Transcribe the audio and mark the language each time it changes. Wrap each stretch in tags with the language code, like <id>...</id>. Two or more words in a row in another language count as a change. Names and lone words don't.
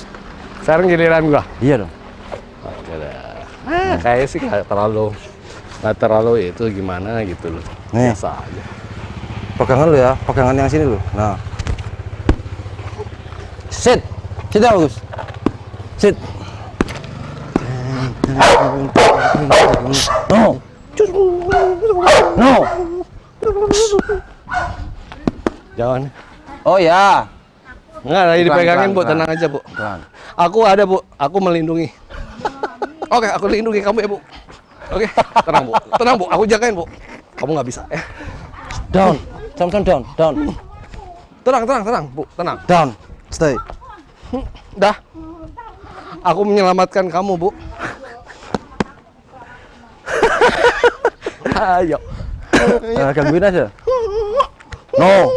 <id>Sekarang giliran gua. Iya dong. Kayaknya sih nggak terlalu itu gimana gitu loh. Nih. Biasa aja. Pegangan lu ya, pegangan yang sini lu. Nah. Sit. Sit yang bagus.</id> <en>Sit. No. No.</en> <id>Jangan. Oh ya. Enggak, lagi Pelan, dipegangin, pelan, Bu. pelan. Tenang aja, Bu. Pelan. Aku ada, Bu. Aku melindungi. Oke, aku lindungi kamu ya, Bu. Oke, tenang, Bu. Tenang, Bu. Aku jagain, Bu. Kamu nggak bisa, ya.</id> <en>Down. Samson down, down.</en> <id>Tenang, Bu. Tenang.</id> <en>Down. Stay.</en> <id>Dah. Aku menyelamatkan kamu, Bu. Ayo. Gangguin aja. No.</id>